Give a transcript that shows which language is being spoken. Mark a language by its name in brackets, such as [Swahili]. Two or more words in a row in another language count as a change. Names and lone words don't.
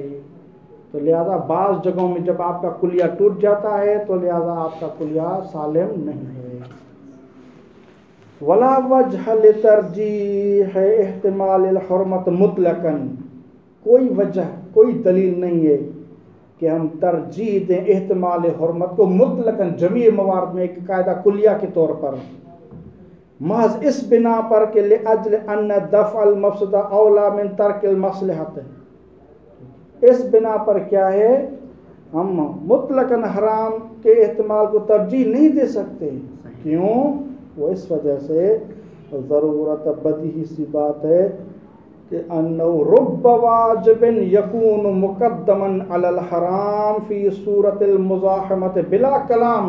[Urdu] تو لہذا بعض جگہوں میں جب آپ کا کلیہ ٹوٹ جاتا ہے تو لہذا آپ کا کلیہ سالم نہیں ہے. [Arabic] ولا وجہ لترجیح احتمال الحرمت مطلقاً، [Urdu] کوئی وجہ، کوئی دلیل نہیں ہے کہ ہم ترجیح دیں احتمال حرمت کو مطلقاً جمیع موارد میں ایک قاعدہ کلیہ کے طور پر، محض اس بنا پر کہ [Arabic] لأجل ان دفع المفسدہ اولا من ترک المصلحت. [Urdu] اس بنا پر کیا ہے، ہم مطلقاً حرام کے احتمال کو ترجیح نہیں دے سکتے. کیوں؟ وہ اس وجہ سے ضرورت بدیہی سی بات ہے کہ [Arabic] انہ رب واجب یکون مقدما علی الحرام فی صورت المزاحمت بلا کلام.